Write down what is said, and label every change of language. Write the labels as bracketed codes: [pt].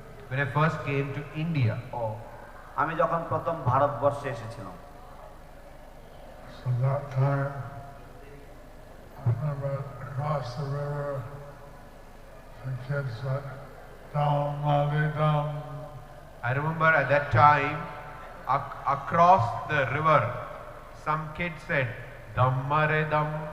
[en] When I first came to India. [bn] আমি যখন প্রথম ভারতবর্ষে এসেছিলাম। [en] So that time, I remember across the river, the kids said, [hi] "Dum, mali, dum." [en] I remember at that time, across the river, some kids said, [hi] "Dum, mare, dum."